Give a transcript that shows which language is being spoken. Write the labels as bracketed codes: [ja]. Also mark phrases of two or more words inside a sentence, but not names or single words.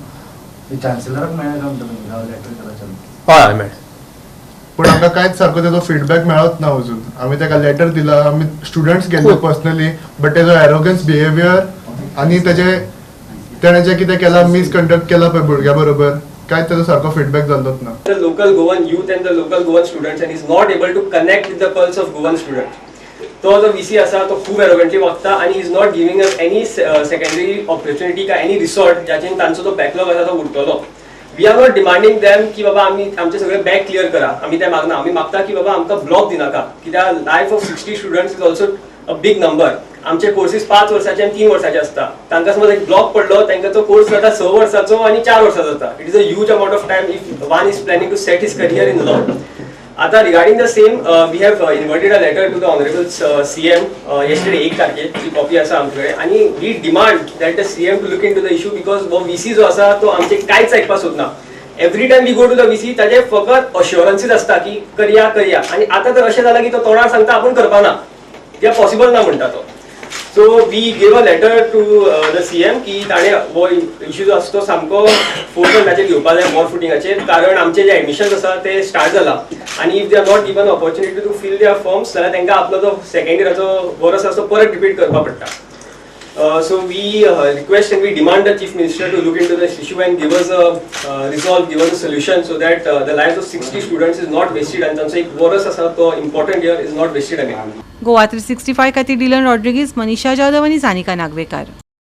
[kok] हय मेळ, पण आमकां कांयच सारको तेजो फीडबॅक मेळत ना अजून. आमी ताका लेटर दिला, आमी स्टुडंट्स गेल्ले पर्सनली, बट तेजो [en] arrogance behaviour [kok] आनी तेणें जें कितें केलां मिसकंडक्ट केला पळय भुरग्या बरोबर, कांयच तेजो सारको फीडबॅक जाल्लोच ना. [en] The local Goan youth and the local Goan students and is not able to connect with the pulse of Goan students. [kok] तो जो VC आसा तो खूब एरोगंटली वागता आनी [en] is not giving us any secondary opportunity [kok] काय [en] any resort [kok] ज्याचेर तांचो जो बॅकलॉग आसा तो उरतलो. [en] we are not demanding them [kok] की बाबा आमी आमचे सगळे [en] back clear [kok] करा, आमी ते मागना. आमी मागता की बाबा आमकां ब्लॉक दिनाका, कित्याक [en] life of 60 students is also a big number. [kok] आमचे कोर्सीस 5 वर्साचे आनी 3 वर्साचे आसता. तांकां समज एक ब्लॉक पडलो, तांकां तो कोर्स जाता 6 वर्साचो आनी 4 वर्साचो जाता. [en] It is a huge amount of time if one is planning to set his career in law. आता regarding the same we have inwarded a letter to the Honourable CM yesterday [kok] 1 तारखेर, जी कॉपी आसा आमचे कडेन, आनी [en] we demand that the CM to look into the issue, because [kok] वो VC जो आसा तो आमचे कांयच आयकपाक सोदना. [en] Every time we go to the VC [kok] ताजे फकत अश्योरन्सीस आसता की करया, आनी आतां तर अशें जालां की तो तोंडार सांगता आपूण करपाना, कित्याक पॉसिबल ना म्हणटा तो. [en] So we gave a letter to the CM [kok] की ताणें हो इशू जो आसा तो सामको फोकसाचेर घेवपा जाय, मोर फुटिंगाचेर, कारण आमचे जे एडमिशन्स आसा ते स्टार्ट जाला आनी [en] if they are not given opportunity to fill their forms [kok] जाल्यार तांकां आपलो जो सेकंड इयराचो वर्स आसा तो परत रिपीट करपा पडटा. [en] So we request and we demand the Chief Minister to look into this issue and give us a resolve, give us a solution so that the lives of 60 students is not wasted and [kok] तांचो एक वर्स आसा तो [en] important year is not wasted again. [kok] गोवा 365 खातीर डिलन रॉड्रिगीस, मनीषा जाधव आनी सानिका नागवेकार.